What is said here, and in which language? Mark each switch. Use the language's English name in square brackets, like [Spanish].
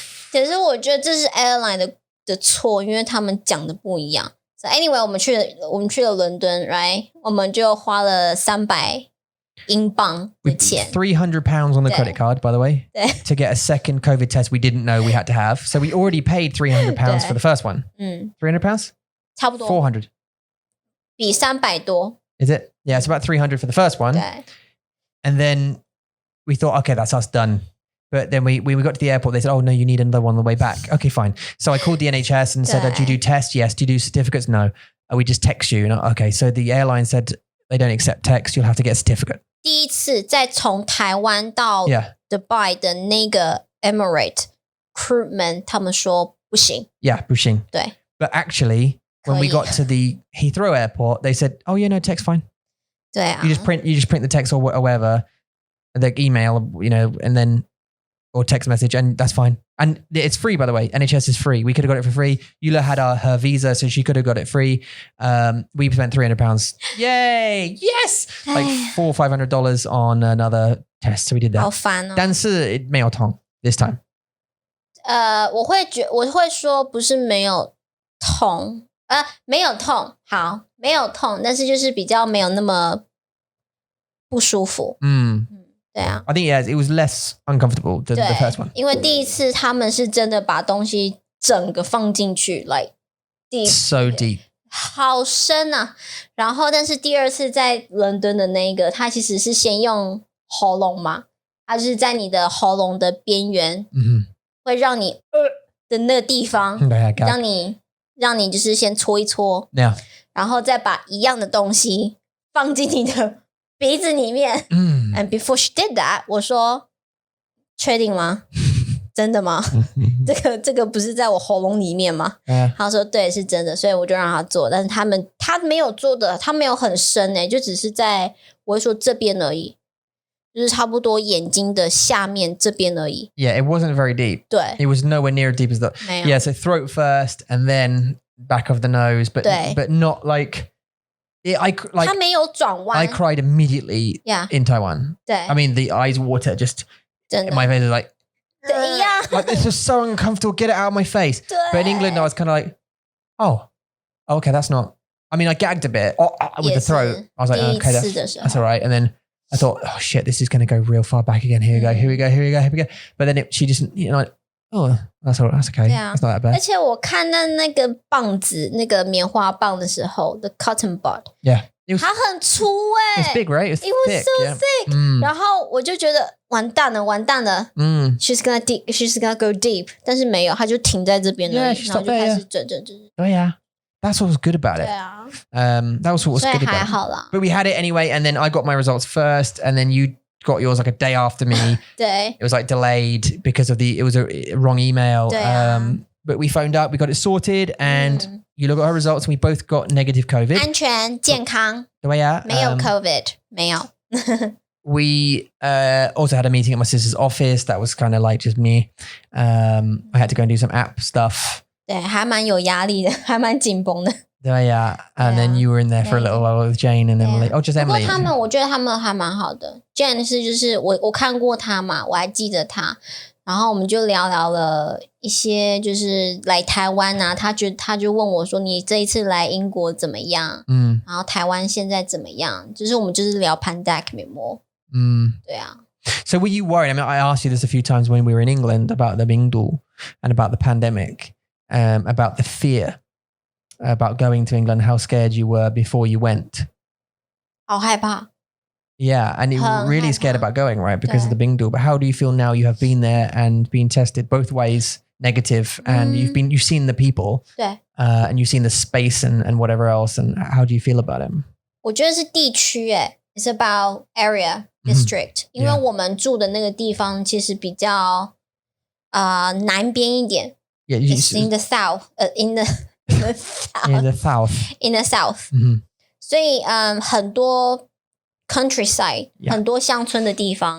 [Chinese] 可是我觉得这是 airline 的错，因为他们讲的不一样。 [English] So anyway， [Chinese] 我们去了伦敦 ， [English] right？ [Chinese] 我们就花了300英镑的钱。 [English] £300 on the credit card, by the way, to get a second COVID test we didn't know we had to have. So we already paid £300 for the first one. £300? [Chinese] 差不多。 [English] 400. [Chinese] 比300多。 [English] Is it? Yeah, it's about 300 for the first one. [Chinese] 对。 [English] And then we thought, okay, that's us done. But then we got to the airport. They said, oh, no, you need another one on the way back. Okay, fine. So I called the NHS and said, do you do tests? Yes. Do you do certificates? No. We just text you. Okay, so the airline said they don't accept text. You'll have to get a certificate. [Chinese] 第一次再从台湾到 Dubai 的那个 Emirate recruitment 他们说不行。 Yeah, 不行。对。 [English] But actually, when we got to the Heathrow airport, they said, oh, yeah, no, text fine. [Chinese] 对啊。 [English] You just print the text or whatever, the email, and then or text message, and that's fine. And it's free, by the way. NHS is free. We could have got it for free. Eula had her visa, so she could have got it free. We spent £300. Yay! Yes! Like $400 or $500 on another test. So we did that. [Chinese] 好烦哦。但是没有痛 [English] this time. [Chinese] 我会说不是没有痛，没有痛，好，没有痛，但是就是比较没有那么不舒服。对啊 [English] I think it was less uncomfortable than the first one. [Chinese] 因为第一次他们是真的把东西整个放进去 [English] like deep, so deep. [Chinese] 好深啊。然后但是第二次在伦敦的那个，它其实是先用喉咙嘛，它就是在你的喉咙的边缘，会让你的那个地方，让你就是先搓一搓，然后再把一样的东西放进你的鼻子里面。 [English] And before she did that， [Chinese] 我说确定吗？真的吗？这个不是在我喉咙里面吗？他说对，是真的，所以我就让他做。但是他没有做的，他没有很深就只是在我会说这边而已，就是差不多眼睛的下面这边而已。 [English] Yeah, it wasn't very deep. [Chinese] 对 [English] It was nowhere near as deep as that. [Chinese] 没有 [English] Yeah, so throat first and then back of the nose, but not like... [Chinese] 他没有转弯。 [English] I cried immediately in Taiwan. [Chinese] 对 [English] I mean, the eyes water just... [Chinese] 真的 [English] My face is like... [Chinese] 对一样 [English] Like, this is so uncomfortable. Get it out of my face. [Chinese] 对 [English] But in England, I was kind of like, oh, okay, that's not... I mean, I gagged a bit with the throat. I was like, okay, that's all right. And then I thought, oh, shit, this is going to go real far back again. Here we go. But then she just, like, oh, that's all right. That's okay. That's not that bad. [Chinese] 而且我看到那个棒子，那个棉花棒的时候 ， [English] the cotton bud， Yeah. [Chinese] 它很粗 [English] It's big, right? It was thick, so thick. [Chinese] 然后我就觉得完蛋了。 [English] She's gonna go deep， [Chinese] 但是没有，它就停在这边了，然后就开始整。对呀。 [English] That's what was good about it. [Chinese] 对啊 [English] that was what was good about it. [Chinese] 所以还好啦。 [English] But we had it anyway, and then I got my results first, and then you got yours like a day after me. [Chinese] 对 [English] It was like delayed because of it was a wrong email. [Chinese] 对啊 [English] But we phoned up, we got it sorted, and you look at our results, and we both got negative COVID. [Chinese] 安全健康，对呀。没有 COVID， 没有。 [English] We also had a meeting at my sister's office. That was kind of like just me. I had to go and do some app stuff. [Chinese] 对，还蛮有压力的，还蛮紧绷的。 [English] Yeah, and then you were in there for a little while with Jane and Emily. Oh, just Emily. [Chinese] 不过我觉得他们还蛮好的。Jane 是就是我看过他嘛，我还记得他，然后我们就聊了一些，就是来台湾啊，他就问我说：“你这一次来英国怎么样？” 然后台湾现在怎么样？就是我们就是聊 [English] pandemic more。 [Chinese] 对啊。 [English] So were you worried? I mean, I asked you this a few times when we were in England about the Bingdu and about the pandemic. About the fear about going to England, how scared you were before you went. [Chinese] 好害怕 [English] Yeah, and you were really scared about going, right? Because of the Bingdu. But how do you feel now you have been there and been tested both ways, negative, and you've seen the people, [Chinese] 对 [English] and you've seen the space and whatever else, and how do you feel about it? [Chinese] 我觉得是地区 [English] It's about area, district. [Chinese] 因为我们住的那个地方其实比较南边一点。 [English] Yeah, it's in the south. In the south. In the south. In the south. [Chinese] 所以很多 countryside， 很多乡村的地方。